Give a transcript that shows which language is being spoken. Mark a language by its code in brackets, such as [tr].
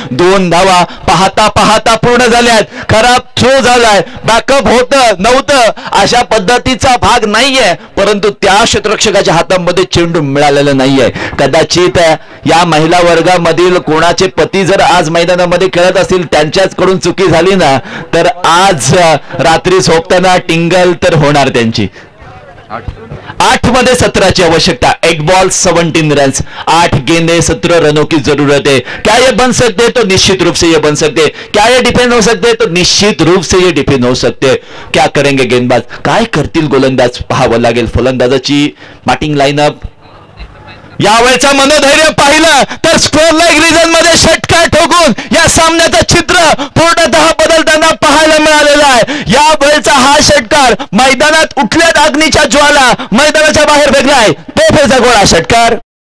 [mr] 2 धावा पाहता पाहता पूर्ण झाल्यात. खराब थ्रो झालाय, बॅकअप होतं नव्हतं अशा पद्धतीचा भाग नाहीये, परंतु त्या क्षेत्ररक्षकाच्या हातामध्ये चेंडू मिळालेला नाहीये. कदाचित या महिला वर्गामधील कोणाचे पती जर आज मैदानामध्ये खेळत असतील, त्यांच्याच कडून चुकी झाली ना, तर आज रात्री झोपताना टिंगल तर होणार त्यांची. 8 मध्ये 17 आवश्यकता. [en] 8 ball 17 runs, [hi] 8 गेंदे 17 रनों की जरूरत है. क्या ये बन सकते तो निश्चित रूप से ये बन सकते. क्या ये डिफेंड हो सकते तो निश्चित रूप से ये डिफेंड हो सकते. क्या करेंगे गेंदबाज, [mr] काय करतील गोलंदाज पाहावं लागेल. फलंदाजाची बॅटिंग लाईनअप यावेळेचा मनोधैर्य पाहिलं तर स्कोर लाईक रिजन मध्ये षटकार ठोकून या सामन्याचं चित्र पूर्णतः बदलताना पाहायला मिळालेलं आहे. या वेळचा हा षटकार मैदानात उठल्यात अग्नीच्या ज्वाला, मैदानाच्या बाहेर फेकलाय तोफेचा गोळा षटकार.